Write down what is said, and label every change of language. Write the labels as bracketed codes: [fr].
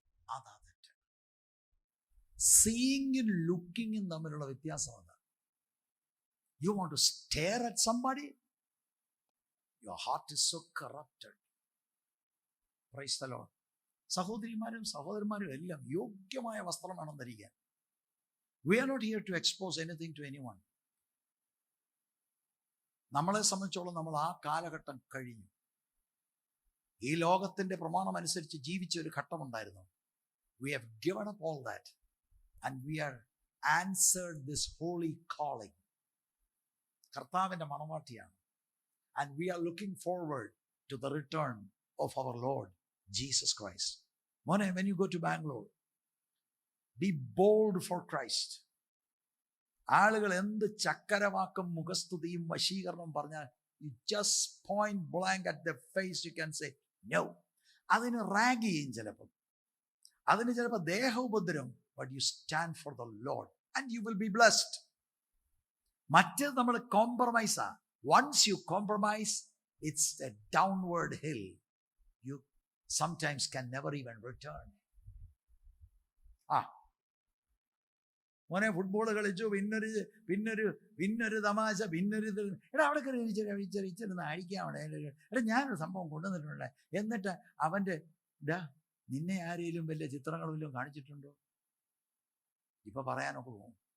[ml] അതാ തെറ്റ്. സീയിങ്ങും ലുക്കിങ്ങും തമ്മിലുള്ള വ്യത്യാസം അതാണ്. [en] You want to stare at somebody, your heart is so corrupted. Praise the lord. [ml] സഹോദരിമാരും സഹോദരന്മാരും എല്ലാം യോഗ്യമായ വസ്ത്രം വേണം ധരിക്കാൻ. [en] We are not here to expose anything to anyone. [ml] നമ്മളെ സംബന്ധിച്ചോളം നമ്മൾ ആ കാലഘട്ടം കഴിഞ്ഞു. ഈ ലോകത്തിന്റെ പ്രമാണം അനുസരിച്ച് ജീവിച്ച ഒരു ഘട്ടമുണ്ടായിരുന്നു. [en] We have given up all that and we are answered this holy calling. [ml] കർത്താവിന്റെ മണവാട്ടിയാണ്. [en] And we are looking forward to the return of our Lord Jesus Christ. Mone, when you go to Bangalore, be bold for Christ. [ml] ആളുകൾ എന്ത് ചക്കരവാക്കും മുഖസ്തുതിയും വശീകരണവും പറഞ്ഞാൽ, [en] you just point blank at their face, you can say no. [ml] അതിന് rag ചെയ്യും, അതിന് ചിലപ്പോൾ ദേഹ ഉപദ്രവം. [en] but you stand for the Lord and you will be blessed. [ml] മറ്റേത് നമ്മൾ കോംപ്രമൈസാ. [en] once you compromise, it's a downward hill. You sometimes can never even return. [ml] മോനെ football കളിച്ചു, പിന്നൊരു തമാശ, എടാ അവിടെ കയറി ഇച്ചിരുന്ന് അഴിക്കാൻ അവിടെ. എടാ ഞാനൊരു സംഭവം കൊണ്ടുവന്നിട്ടുണ്ട്. എന്നിട്ട് അവൻ്റെ നിന്നെ ആരെങ്കിലും വലിയ ചിത്രങ്ങൾ വല്ലതും കാണിച്ചിട്ടുണ്ടോ? ഇപ്പൊ പറയാനൊക്കെ പോകും.